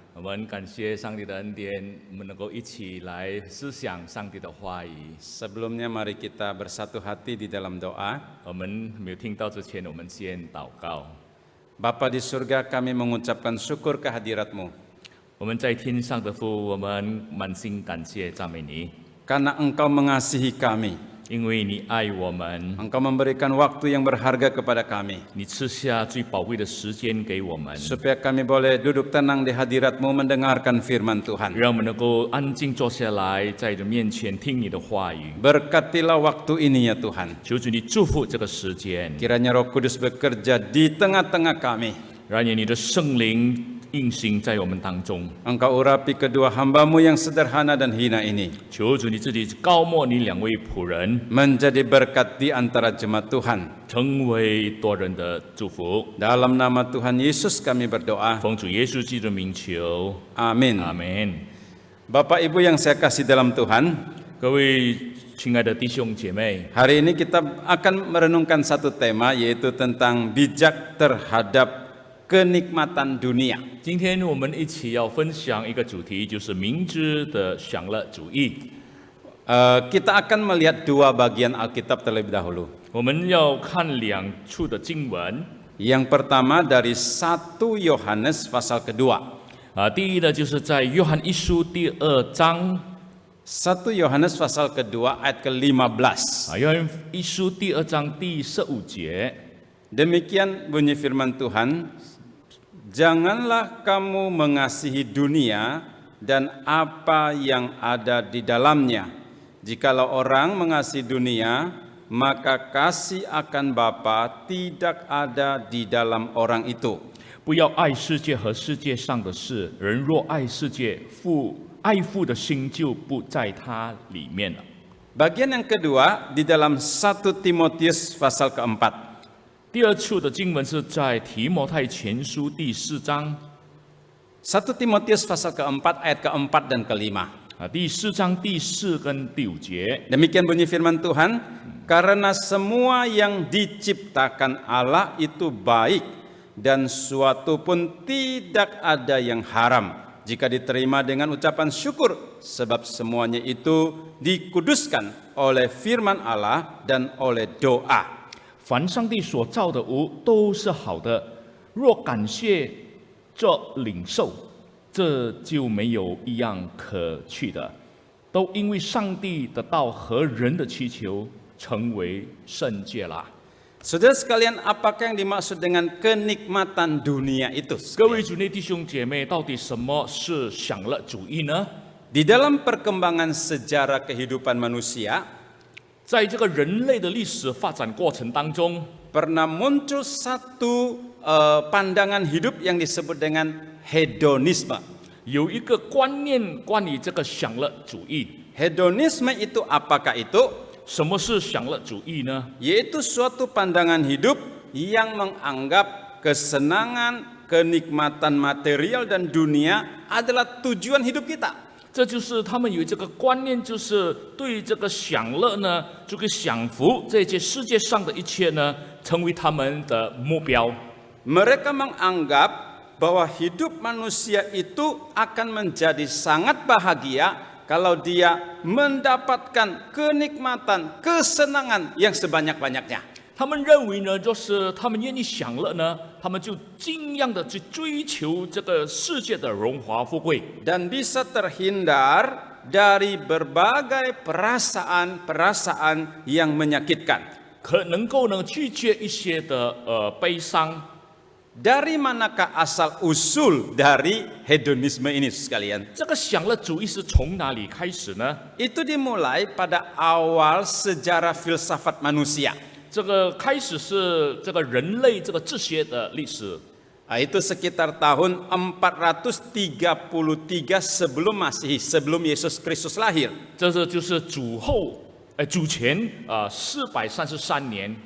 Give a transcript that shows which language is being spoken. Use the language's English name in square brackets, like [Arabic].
[Chinese] 我们感谢上帝的恩典，我们能够一起来思想上帝的话语。 [Indonesian] Sebelumnya mari kita bersatu hati di dalam doa. [Chinese] 我们没有听到之前，我们先祷告。 [Indonesian] Bapa di surga, kami mengucapkan syukur kehadirat-Mu. [Chinese] 我们在天上的父，我们满心感谢赞美你， [Indonesian] Karena Engkau mengasihi kami, [Chinese] 因为你爱我们， [Indonesian] Engkau memberikan waktu yang berharga kepada kami, [Chinese] 你赐下最宝贵的时间给我们， [Indonesian] supaya kami boleh duduk tenang di hadirat-Mu mendengarkan firman Tuhan. [Chinese] 让我们能够安静坐下来，在你的面前听你的话语。 [Indonesian] Berkatilah waktu ini ya Tuhan. [Chinese] 求主你祝福这个时间， [Indonesian] Kiranya Roh Kudus bekerja di tengah-tengah kami. [Chinese] 让你的圣灵运行在我们当中。 [Indonesian] Engkau urapi kedua hambamu yang sederhana dan hina ini [Chinese] 求主你自己高莫你两位仆人， [Indonesian] menjadi berkat di antara jemaat Tuhan. [Chinese] 成为多人的祝福。 [Indonesian] Dalam nama Tuhan Yesus kami berdoa. [Chinese] 奉主耶稣基督的名求， [Indonesian] Amin. [Chinese] 阿门。 [Indonesian] Bapak Ibu yang saya kasih dalam Tuhan, [Chinese] 各位亲爱的弟兄姐妹， [Indonesian] hari ini kita akan merenungkan satu tema yaitu tentang bijak terhadap kenikmatan dunia. [Chinese] 今天我们一起要分享一个主题，就是明知的享乐主义。 [Indonesian] Kita akan melihat dua bagian Alkitab terlebih dahulu. [Chinese] 我们要看两处的经文。 [Indonesian] Yang pertama dari 1 Yohanes pasal kedua. [Chinese] 第一呢，就是在约翰一书第2章， [Indonesian] 1 Yohanes pasal kedua ayat ke-15. [Chinese] 约翰一书第2章第15节。 [Indonesian] Demikian bunyi firman Tuhan, janganlah kamu mengasihi dunia dan apa yang ada di dalamnya. Jikalau orang mengasihi dunia, maka kasih akan Bapa tidak ada di dalam orang itu. [Chinese] 不要爱世界和世界上的事，人若爱世界，爱父的心就不在他里面了。 [Indonesian] Bagian yang kedua di dalam 1 Timotius pasal keempat. [Chinese] 第二处的经文是在提摩太前书第4章， [Indonesian] 1 Timotius pasal keempat ayat keempat dan kelima. [Chinese] 第4章第4跟第5节。 [Indonesian] Demikian bunyi firman Tuhan, karena semua yang diciptakan Allah itu baik dan suatu pun tidak ada yang haram jika diterima dengan ucapan syukur, sebab semuanya itu dikuduskan oleh firman Allah dan oleh doa. [Chinese] 凡上帝所造的物都是好的，若感谢这领受，这就没有一样可去的，都因为上帝的道和人的祈求成为圣洁了。 [Indonesian] Saudara sekalian, apakah yang dimaksud dengan kenikmatan dunia itu? [Chinese] 各位主内弟兄姐妹，到底什么是享乐主义呢？ [Indonesian] Di dalam perkembangan sejarah kehidupan manusia, [Chinese] 在这个人类的历史发展过程当中， [Indonesian] pernah muncul satu pandangan hidup yang disebut dengan hedonisme. [Chinese] 有一个观念关于这个享乐主义。 [Indonesian] Hedonisme itu apakah itu? [Chinese] 什么是享乐主义呢？ [Indonesian] Yaitu suatu pandangan hidup yang menganggap kesenangan, kenikmatan material dan dunia adalah tujuan hidup kita. [Chinese] 这就是他们有这个观念，就是对这个享乐呢，这个享福这些世界上的一切呢，成为他们的目标。 [Indonesian] Mereka menganggap bahwa hidup manusia itu akan menjadi sangat bahagia kalau dia mendapatkan kenikmatan, kesenangan yang sebanyak-banyaknya. [Chinese] 他们认为呢，就是他们愿意享乐呢，他们就尽量的去追求这个世界的荣华富贵， [Indonesian] Dan bisa terhindar dari berbagai perasaan-perasaan yang menyakitkan. [Chinese] 可能够呢拒绝一些的悲伤。 [Indonesian] Dari manakah asal usul dari hedonisme ini sekalian? [Chinese] 这个享乐主义是从哪里开始呢？ [Indonesian] Itu dimulai pada awal sejarah filsafat manusia. [Chinese] 这个开始是这个人类这个哲学的历史。 [Indonesian] Itu sekitar tahun 433 sebelum Masehi, sebelum Yesus Kristus lahir. [Chinese] 这是就是主前433年，